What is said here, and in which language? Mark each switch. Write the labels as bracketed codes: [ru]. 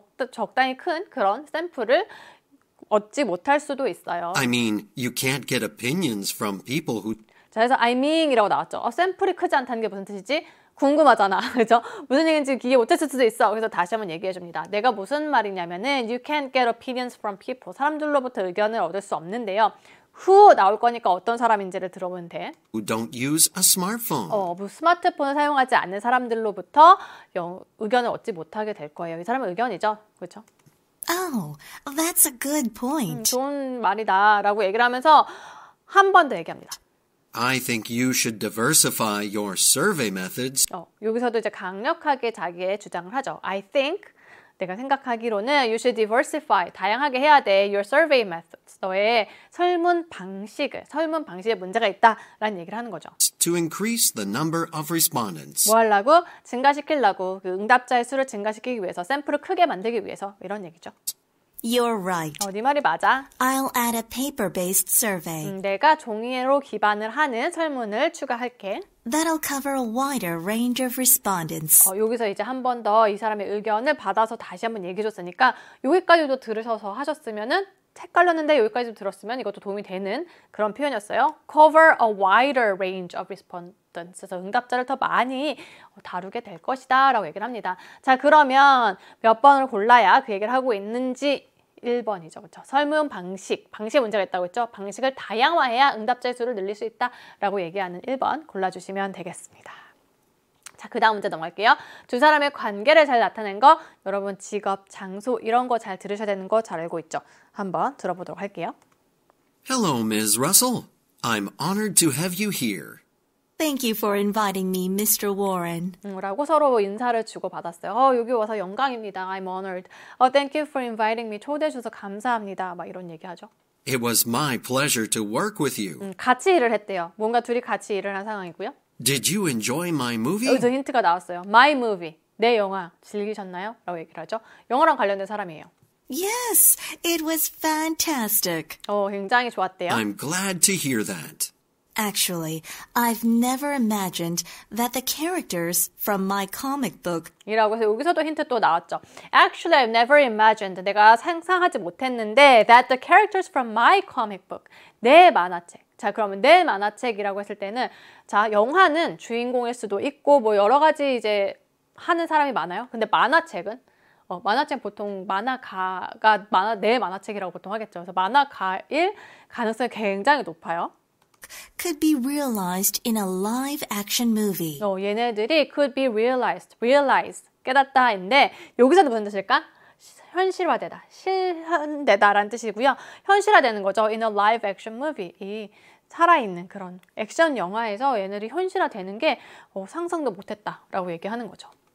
[ko] 적당히 큰 그런 샘플을 얻지 못할 수도 있어요. [en] I mean, you can't get opinions from people who... [ko] 자, 그래서 [en] I mean [ko] 이라고 나왔죠. 샘플이 크지 않다는 게 무슨 뜻이지? 궁금하잖아. 그죠? 무슨 얘기인지 이해 못했을 수도 있어. 그래서 다시 한번 얘기해 줍니다. 내가 무슨 말이냐면은 [en] You can't get opinions from people. [ko] 사람들로부터 의견을 얻을 수 없는데요. Who 나올 거니까 어떤 사람인지를 들어보면 돼. [en] who don't use a smartphone. [ko] 스마트폰을 사용하지 않는 사람들로부터 의견을 얻지 못하게 될 거예요. 이 사람의 의견이죠. 그렇죠? [en] Oh, that's a good point. [ko] 좋은 말이다 라고 얘기를 하면서 한 번 더 얘기합니다. [en] I think you should diversify your survey methods. [ko] 여기서도 이제 강력하게 자기의 주장을 하죠. [en] I think, [ko] 내가 생각하기로는 [en] you should diversify, [ko] 다양하게 해야 돼. [en] Your survey methods, [ko] 너의 설문 방식에 문제가 있다라는 얘기를 하는 거죠. [en] To increase the number of respondents. [ko] 뭐 하려고? 증가시키려고. 그 응답자의 수를 증가시키기 위해서, 샘플을 크게 만들기 위해서 이런 얘기죠. [en] You're right. [ko] 네 말이 맞아. [en] I'll add a paper-based survey. [ko] 내가 종이로 기반을 하는 설문을 추가할게. [en] That'll cover a wider range of respondents. [ko] 여기서 이제 한 번 더 이 사람의 의견을 받아서 다시 한번 얘기해 줬으니까 여기까지도 들으셔서 하셨으면은 헷갈렸는데 여기까지도 들었으면 이것도 도움이 되는 그런 표현이었어요. [en] Cover a wider range of respondents. [ko] 그래서 응답자를 더 많이 다루게 될 것이다 라고 얘기를 합니다. 자, 그러면 몇 번을 골라야 그 얘기를 하고 있는지 1번이죠. 그렇죠? 설문 방식에 문제가 있다고 했죠. 방식을 다양화해야 응답자의 수를 늘릴 수 있다라고 얘기하는 1번 골라주시면 되겠습니다. 자, 그 다음 문제 넘어갈게요. 두 사람의 관계를 잘 나타낸 거, 여러분 직업, 장소 이런 거 잘 들으셔야 되는 거 잘 알고 있죠? 한번 들어보도록 할게요. [en] Hello, Ms. Russell. I'm honored to have you here. Thank you for inviting me, Mr. Warren. [ko] 라고 서로 인사를 주고받았어요. 여기 와서 영광입니다. [en] I'm honored. Thank you for inviting me. [ko] 초대해 주셔서 감사합니다. 막 이런 얘기하죠. [en] It was my pleasure to work with you. [ko] 같이 일을 했대요. 뭔가 둘이 같이 일을 한 상황이고요. [en] Did you enjoy my movie? [ko] 여기서 힌트가 나왔어요. [en] My movie. [ko] 내 영화 즐기셨나요? 라고 얘기를 하죠. 영화랑 관련된 사람이에요. [en] Yes, it was fantastic. [ko] 굉장히 좋았대요. [en] I'm glad to hear that. Actually, I've never imagined that the characters from my comic book [ko] 이라고 해서 여기서도 힌트 또 나왔죠. [en] Actually, I've never imagined. [ko] 내가 상상하지 못했는데 [en] that the characters from my comic book. [ko] 내 만화책. 자, 그러면 내 만화책이라고 했을 때는 자, 영화는 주인공일 수도 있고 뭐 여러 가지 이제 하는 사람이 많아요. 근데 만화책은 만화책 보통 만화가가 내 만화책이라고 보통 하겠죠. 그래서 만화가일 가능성이 굉장히 높아요. [en] could be realized in a live-action movie. [ko] 얘네들이 [en] could be realized, [ko] 깨닫다인데 여기서는 무슨 뜻일까? 현실화되다, 실현되다라는 뜻이고요. 현실화되는 거죠. [en] In a live-action movie. [ko] 이 살아있는 그런 액션 영화에서 얘네들이 현실화되는 게 상상도 못했다라고 얘기하는 거죠.